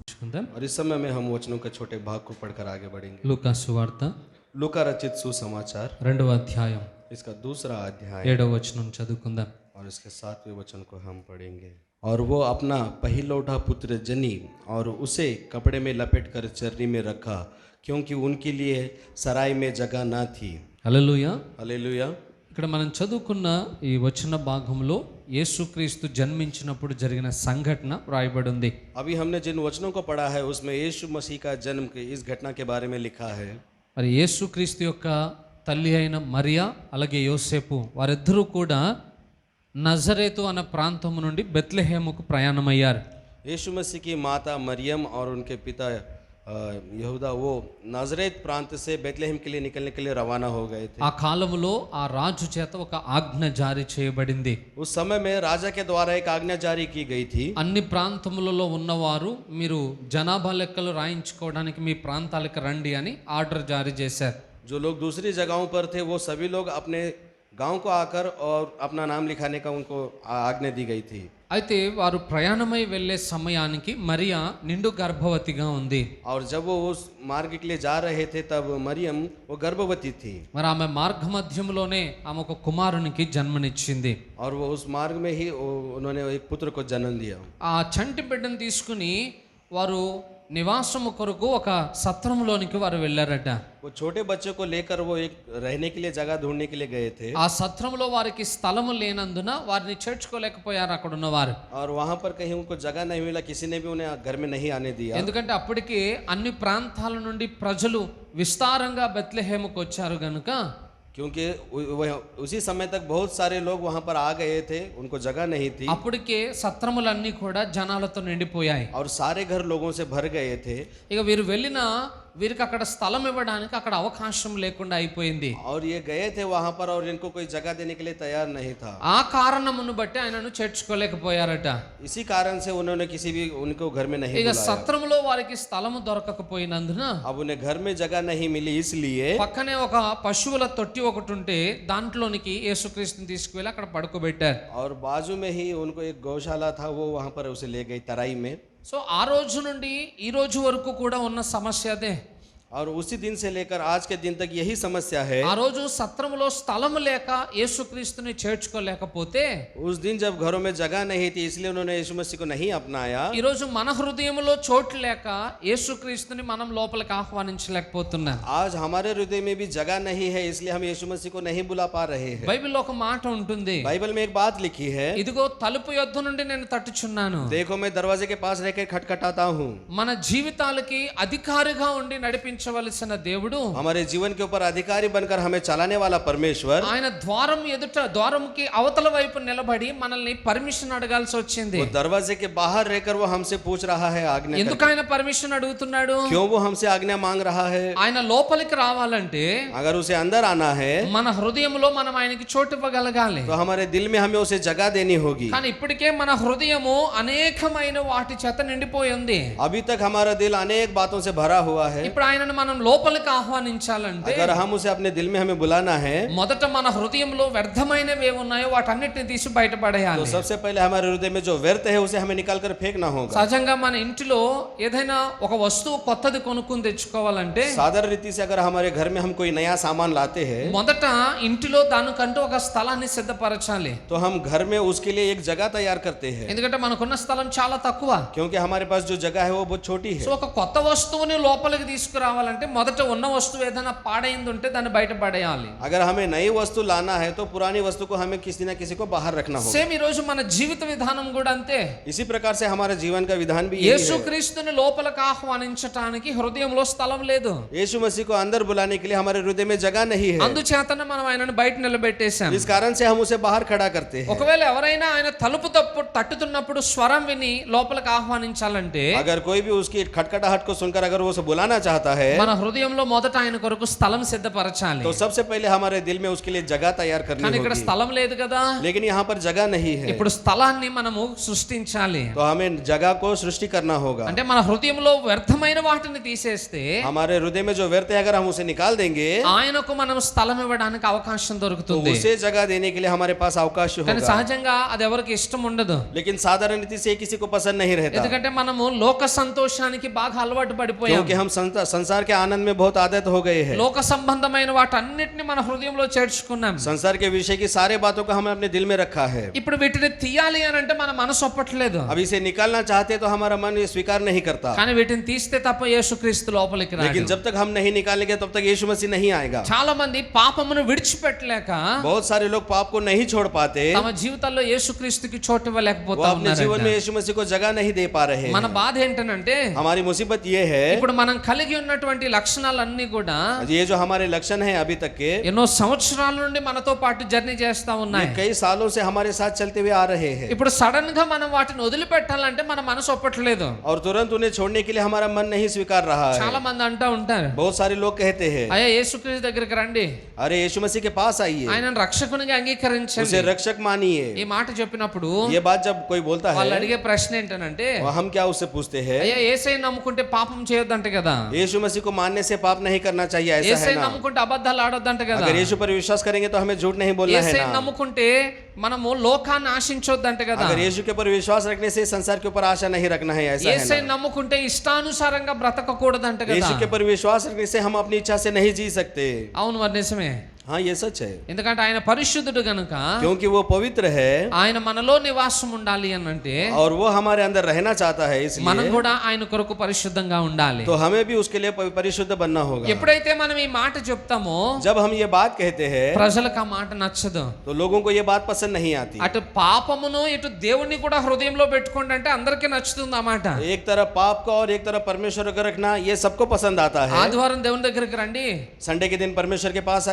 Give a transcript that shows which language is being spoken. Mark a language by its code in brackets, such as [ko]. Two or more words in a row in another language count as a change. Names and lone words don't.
[te] నేర్చుకుందాం. [hi] और इस समय में हम वचनों के छोटे भाग को पढ़कर आगे बढ़ेंगे. [te] లూకా సువార్త [hi] लूका रचित सुसमाचार [te] 2వ అధ్యాయం [hi] इसका दूसरा अध्याय [te] 7వ వచనం చదువుకుందాం. [hi] और इसके 7वें वचन को हम पढ़ेंगे. और वो अपना पहिलौठा पुत्र जनी और उसे कपड़े में लपेटकर चर्नी में रखा, क्योंकि उनके लिए सराय में जगह न थी. [te] హల్లెలూయా. [hi] हालेलुया. [te] ఇక్కడ మనం చదువుకున్న ఈ వచన భాగంలో యేసుక్రీస్తు జన్మించినప్పుడు జరిగిన సంఘటన వ్రాయబడి ఉంది. [hi] अभी हमने जिन वचनों को पढ़ा है उसमें यीशु मसीह का जन्म की इस घटना के बारे में लिखा है. [te] మరి యేసుక్రీస్తు యొక్క తల్లి అయిన మరియా అలాగే యోసేపు వారిద్దరూ కూడా నజరేతు అనే ప్రాంతం నుండి బెత్లెహేముకు ప్రయాణమయ్యారు. [hi] यीशु मसीह की माता मरियम और उनके पिता यहूदा वो नाजरेत प्रांत से बेतलेहम के लिए निकलने के लिए रवाना हो गए थे. [te] ఆ కాలంలో ఆ రాజు చేత ఒక ఆజ్ఞ జారీ చేయబడింది. [hi] उस समय में राजा के द्वारा एक आज्ञा जारी की गई थी. [te] అన్ని ప్రాంతములలో ఉన్నవారు మీరు జనాభా లెక్కలు రాయించుకోవడానికి మీ ప్రాంతాలకు రండి అని ఆర్డర్ జారీ చేశారు. [hi] जो लोग दूसरी जगहों पर थे वो सभी लोग अपने गांव को आकर और अपना नाम लिखाने का उनको आज्ञा दी गई थी. [te] అయితే వారు ప్రయాణమై వెళ్ళే సమయానికి మరియా నిండు గర్భవతిగా ఉంది. [hi] और जब वो उस मार्ग के लिए जा रहे थे तब मरियम वो गर्भवती थी. [te] మరి ఆమె మార్గ మధ్యంలోనే ఆమె ఒక కుమారునికి జన్మనిచ్చింది. [hi] और वो उस मार्ग में ही उन्होंने एक पुत्र को जन्म दिया. [te] ఆ చంటి బిడ్డను తీసుకుని వారు నివాసము కొరకు ఒక సత్రంలోనికి వారు వెళ్ళారట. [hi] वो छोटे बच्चों को लेकर वो एक रहने के लिए जगह ढूंढने के लिए गए थे. [te] ఆ సత్రంలో వారికి స్థలము లేనందున వారిని చేర్చుకోలేకపోయారు అక్కడ ఉన్నవారు. [hi] और वहां पर कहीं उनको जगह नहीं मिला, किसी ने भी उन्हें घर में नहीं आने दिया. [te] ఎందుకంటే అప్పటికి అన్ని ప్రాంతాల నుండి ప్రజలు విస్తారంగా బెత్లెహేముకు వచ్చారు గనుక [hi] क्योंकि उसी समय तक बहुत सारे लोग वहां पर आ गए थे, उनको जगह नहीं थी. [te] అప్పటికే సత్రములన్నీ కూడా జనాలతో నిండిపోయాయి. [hi] और सारे घर लोगों से भर गए थे. [te] ఇక వీరు వెళ్ళినా వీరికి అక్కడ స్థలం ఇవ్వడానికి అక్కడ అవకాశం లేకుండా అయిపోయింది. [hi] और ये गए थे वहां पर और इनको कोई जगह देने के लिए तैयार नहीं था. [te] ఆ కారణమును బట్టి ఆయనను చేర్చుకోలేకపోయారట. [hi] इसी कारण से उन्होंने किसी भी उनको घर में नहीं [te] ఇక [hi] बुलाया. [te] సత్రములో వారికి స్థలము దొరకకపోయినందున [hi] अब उन्हें घर में जगह नहीं मिली, इसलिए [te] పక్కనే ఒక పశువుల తొట్టి ఒకటి ఉంటే దాంట్లోనికి యేసుక్రీస్తుని తీసుకువెళ్ళి అక్కడ పడుకోబెట్టారు. [hi] और बाजू में ही उनको एक गौशाला था, वो वहां पर उसे ले गई तराई में. [te] సో ఆ రోజు నుండి ఈ రోజు వరకు కూడా ఉన్న సమస్య అదే. [hi] और उसी दिन से लेकर आज के दिन तक यही समस्या है. [te] ఆ రోజు సత్రములో స్థలము లేక యేసుక్రీస్తుని చేర్చుకోలేకపోతే [hi] उस दिन जब घरों में जगह नहीं थी, इसलिए उन्होंने यीशु मसीह को नहीं अपनाया. [te] ఈ రోజు మన హృదయంలో చోటు లేక యేసుక్రీస్తుని మనం లోపలికి ఆహ్వానించలేకపోతున్నాం. [hi] आज हमारे हृदय में भी जगह नहीं है, इसलिए हम यीशु मसीह को नहीं बुला पा रहे हैं. [te] బైబిల్లో ఒక మాట ఉంటుంది, [hi] बाइबल में एक बात लिखी है, [te] ఇదిగో తలుపు యొద్ద నుండి నేను తట్టుచున్నాను. [hi] देखो मैं दरवाजे के पास रहकर खटखटाता हूँ. [te] మన జీవితాలకి అధికారిగా ఉండి నడిపించవలసిన దేవుడు, [hi] हमारे जीवन के ऊपर अधिकारी बनकर हमें चलाने वाला परमेश्वर, [te] ఆయన ద్వారం ఎదుట ద్వారంకి అవతల వైపు నిలబడి మనల్ని పర్మిషన్ అడగాల్సి వచ్చింది. [hi] वो दरवाजे के बाहर रहकर वो हमसे पूछ रहा है आज्ञा. [te] ఎందుకు ఆయన పర్మిషన్ అడుగుతున్నాడు? [hi] क्यों वो हमसे आज्ञा मांग रहा है? [te] ఆయన లోపలికి రావాలంటే [hi] अगर उसे अंदर आना है [te] మన హృదయంలో మనం ఆయనకి చోటు ఇవ్వగలగాలి. [hi] तो हमारे दिल में हमें उसे जगह देनी होगी. [te] కానీ ఇప్పటికే మన హృదయము అనేకమైన వాటి చేత నిండిపోయి ఉంది. [hi] अभी तक हमारा दिल अनेक बातों से भरा हुआ है. [te] ఇప్పుడు ఆయనను మనం లోపలికి ఆహ్వానించాలంటే [hi] अगर हम उसे अपने दिल में हमें बुलाना है [te] మొదట మన హృదయంలో వ్యర్థమైనవి ఏమున్నాయో వాటన్నిటిని తీసి [hi] तो [te] బయటపడేయాలి. [hi] सबसे पहले हमारे हृदय में जो व्यर्थ है उसे हमें निकाल कर फेंकना होगा. [te] సహజంగా మన ఇంటిలో ఏదైనా ఒక వస్తువు కొత్తది కొనుక్కుని తెచ్చుకోవాలంటే [hi] साधारण रीति से अगर हमारे घर में हम कोई नया सामान लाते हैं [te] మొదట ఇంటిలో దానికంటూ ఒక స్థలాన్ని సిద్ధపరచాలి. [hi] तो हम घर में उसके लिए एक जगह तैयार करते हैं, [te] ఎందుకంటే మనకున్న స్థలం చాలా తక్కువ. [hi] क्योंकि हमारे पास जो जगह है वो बहुत छोटी [te] సో [hi] है. [te] ఒక కొత్త వస్తువుని లోపలికి తీసుకురావాలంటే మొదట ఉన్న వస్తువు ఏదైనా పాడైంది ఉంటే దాన్ని బయట పడేయాలి. [hi] अगर हमें नई वस्तु लाना है तो पुरानी वस्तु को हमें किसी न किसी को बाहर रखना होगा. [te] సేమ్ ఈ రోజు మన జీవిత విధానం కూడా అంతే. [hi] इसी प्रकार से हमारे जीवन का विधान भी यही है. [te] యేసుక్రీస్తుని లోపలికి ఆహ్వానించటానికి హృదయంలో స్థలం లేదు. [hi] यीशु मसीह को अंदर बुलाने के लिए हमारे हृदय में जगह नहीं है. [te] అందుచేతనే మనం ఆయనను బయట నిలబెట్టేశాం. [hi] इस कारण से हम उसे बाहर खड़ा करते हैं. [te] ఒకవేళ ఎవరైనా ఆయన తలుపు తట్టుతున్నప్పుడు స్వరం విని లోపలికి ఆహ్వానించాలంటే [hi] अगर कोई भी उसकी खटखटाहट को सुनकर अगर वो उसे बुलाना चाहता है [te] మన హృదయంలో మొదట ఆయన కొరకు స్థలం సిద్ధపరచాలి. [hi] तो सबसे पहले हमारे दिल में उसके लिए जगह तैयार करनी [te] కానీ ఇక్కడ [hi] होगी। [te] స్థలం లేదు కదా, [hi] लेकिन यहाँ पर जगह नहीं है, [te] ఇప్పుడు స్థలాన్ని మనము సృష్టించాలి. [hi] तो हमें जगह को सृष्टि करना होगा। [te] అంటే మన హృదయంలో వ్యర్థమైన వాటిని తీసేస్తే [hi] हमारे हृदय में जो व्यर्थ है अगर हम उसे निकाल देंगे [te] ఆయనకు మనం స్థలం ఇవ్వడానికి అవకాశం [hi] तो [te] దొరుకుతుంది. [hi] उसे जगह देने के लिए हमारे पास अवकाश [te] కానీ [hi] होगा। [te] సహజంగా అది ఎవరికి ఇష్టం ఉండదు, [hi] लेकिन साधारण रीति से किसी को पसंद नहीं रहता, [te] ఎందుకంటే మనము లోక సంతోషానికి బాగా అలవాటు పడిపోయాం. [hi] क्योंकि हम संसार के आनंद में बहुत आदत हो गए हैं। [te] లోక సంబంధమైన వాటన్నిటిని మన హృదయంలో చేర్చుకున్నాం. [hi] संसार के विषय की सारे बातों को हमने अपने दिल में रखा है। [te] ఇప్పుడు వీటిని తీయాలి అని అంటే మన మనసు ఒప్పట్లేదు, [hi] अब इसे निकालना चाहते तो हमारा मन ये स्वीकार नहीं करता, [te] కానీ వీటిని తీస్తే తప్ప యేసుక్రీస్తు లోపలికి రాడు. [hi] लेकिन जब तक हम नहीं निकालेंगे तब तक यीशु मसीह नहीं आएगा। [te] చాలా మంది పాపమును విడిచిపెట్టలేక [hi] बहुत सारे लोग पाप को नहीं छोड़ पाते, [te] తమ జీవితాల్లో యేసుక్రీస్తుకి చోటు [hi] वो [te] ఇవ్వలేకపోతా [hi] अपने जीवन [te] ఉన్నారు. [hi] में यीशु मसीह को जगह नहीं दे पा रहे [te] మన [hi] हैं। [te] బాధ ఏంటనంటే [hi] हमारी मुसीबत ये है, [te] ఇప్పుడు మనం కలిగి ఉన్నటువంటి లక్షణాలన్నీ కూడా [hi] ये जो हमारे लक्षण है अभी तक के, [te] ఎన్నో సంవత్సరాల నుండి మనతో పాటు జర్నీ చేస్తా [hi] ये [te] ఉన్నాయి. [hi] कई सालों से हमारे साथ चलते हुए आ रहे हैं, [te] ఇప్పుడు సడన్ గా మనం వాటిని వదిలిపెట్టాలంటే మన మనసు ఒప్పట్లేదు. [hi] और तुरंत उन्हें छोड़ने के लिए हमारा मन नहीं स्वीकार रहा है। [te] చాలా మంది అంటా ఉంటారు, [hi] बहुत सारे लोग कहते हैं, [te] అయ్యా యేసుక్రీస్తు దగ్గరికి రండి, [hi] अरे यीशु मसीह के पास आइए, [te] ఆయనను రక్షకునిగా అంగీకరించండి. [hi] उसे रक्षक मानिए। [te] ఈ మాట చెప్పినప్పుడు [hi] ये बात जब कोई बोलता [te] వాళ్ళు [hi] है, [te] అడిగే ప్రశ్న ఏంటనంటే, [hi] हम क्या उससे पूछते हैं, [te] అయ్యా యేసయ్య నమ్ముకుంటే పాపం చేయొద్దంట కదా, [hi] यीशु मसीह को मानने से पाप नहीं करना चाहिए, ऐसा है [te] యేసయ్య [hi] ना? [te] నమ్ముకుంటే అబద్ధాలు ఆడొద్దంట కదా, [hi] अगर यीशु पर विश्वास करेंगे तो हमें झूठ नहीं बोलना है [te] యేసయ్య [hi] ना? [te] నమ్ముకుంటే మనము లోకాన్ని ఆశించొద్దంట కదా, [hi] अगर यीशु के ऊपर विश्वास रखने से संसार के ऊपर आशा नहीं रखना है, ऐसा है [te] యేసయ్య [hi] ना? [te] నమ్ముకుంటే ఇష్టానుసారంగా బ్రతకకూడదంట కదా. [hi] यीशु के ऊपर विश्वास रखने से हम अपनी इच्छा से नहीं जी सकते। [te] అవును, మరి నిజమే. [hi] हाँ, ये सच है, [te] ఎందుకంటే ఆయన పరిశుద్ధుడు గనుక [hi] क्योंकि वो पवित्र है [te] ఆయన మనలో నివాసం ఉండాలి అని అంటే [hi] और वो हमारे अंदर रहना चाहता है, [te] మనం [hi] इसलिए [te] కూడా ఆయన కొరకు పరిశుద్ధంగా ఉండాలి. [hi] तो हमें भी उसके लिए परिशुद्ध बनना होगा। [te] ఎప్పుడైతే మనం ఈ మాట చెప్తామో [hi] जब हम ये बात कहते हैं [te] ప్రజలకు ఆ మాట నచ్చదు. [hi] तो लोगों को ये बात पसंद नहीं आती। [te] అటు పాపమును ఇటు దేవుణ్ణి కూడా హృదయంలో పెట్టుకోండి అంటే అందరికీ నచ్చుతుంది ఆ మాట. [hi] एक तरफ पाप को और एक तरफ परमेश्वर को रखना, ये सबको पसंद आता है। [te] ఆదివారం దేవుని దగ్గరికి రండి, [hi] संडे के दिन परमेश्वर के पास